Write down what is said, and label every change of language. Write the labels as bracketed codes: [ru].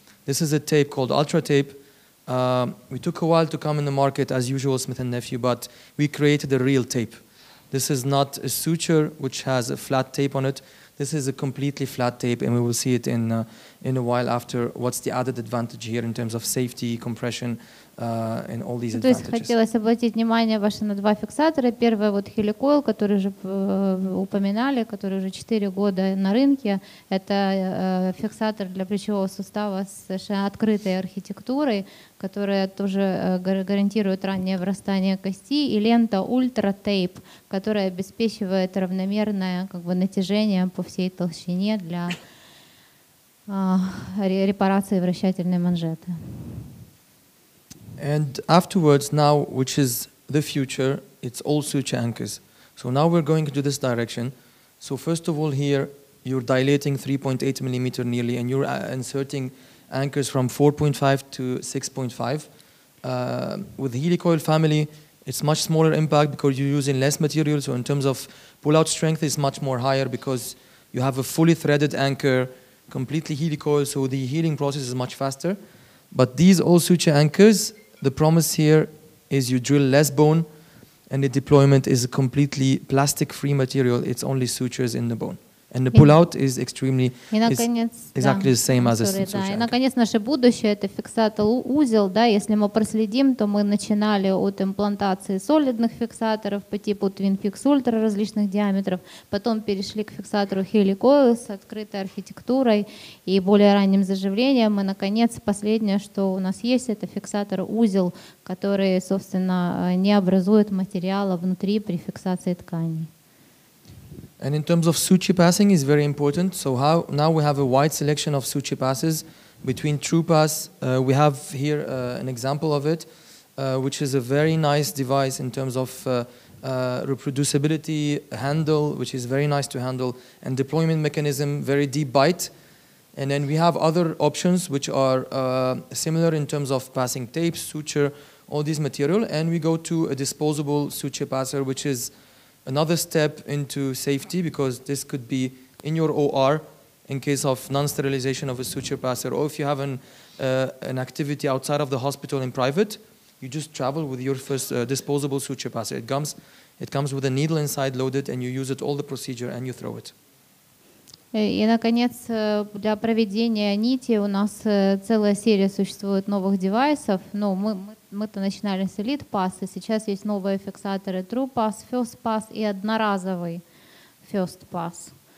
[en] This is a tape called Ultra Tape. We took a while to come in the market, as usual, Smith&Nephew, but we created a real tape. This is not a suture which has a flat tape on it. This is a completely flat tape, and we will see it in a while after what's the added advantage here in terms of safety, compression, and all these advantages. [ru] То есть хотелось обратить внимание ваше на два фиксатора. Первый вот хеликойл, который уже упоминали, который уже 4 года на рынке. Это фиксатор для плечевого сустава с совершенно открытой архитектурой, которая тоже гарантирует раннее врастание кости, и лента Ультра Тейп, которая обеспечивает равномерное как бы натяжение по всей толщине для репарации вращательной манжеты. [en] And afterwards, now, which is the future, it's all suture anchors. So now we're going into this direction. So first of all, here you're dilating 3.8 millimeter nearly, and you're inserting anchors from 4.5 to 6.5. With the helicoil family, it's much smaller impact because you're using less material. So in terms of pull-out strength, it's much more higher because you have a fully threaded anchor, completely helicoil, so the healing process is much faster. But these all suture anchors, the promise here is you drill less bone, and the deployment is a completely plastic-free material. It's only sutures in the bone. And the pull-out is extremely exactly the same as a suture [ru] И, [en] anchor. [ru] наконец, наше будущее — это фиксатор-узел. Да, если мы проследим, то мы начинали от имплантации солидных фиксаторов по типу Twin Fix Ultra различных диаметров, потом перешли к фиксатору Helicoil с открытой архитектурой и более ранним заживлением. И, наконец, последнее, что у нас есть, это фиксатор-узел, который, собственно, не образует материала внутри при фиксации тканей. [en] And in terms of suture passing is very important. So now we have a wide selection of suture passes between true pass. We have here an example of it, which is a very nice device in terms of reproducibility, handle, which is very nice to handle, and deployment mechanism, very deep bite. And then we have other options which are similar in terms of passing tape, suture, all these material. And we go to a disposable suture passer, which is another step into safety, because this could be in your OR in case of non-sterilization of a suture passer, or if you have an activity outside of the hospital in private, you just travel with your first disposable suture passer. It comes with a needle inside loaded, and you use it all the procedure and you throw it. [ru] И, наконец, для проведения нити у нас целая серия существует новых девайсов. Но мы-то начинали с Elite Pass, и сейчас есть новые фиксаторы True Pass, First Pass и одноразовый First Pass.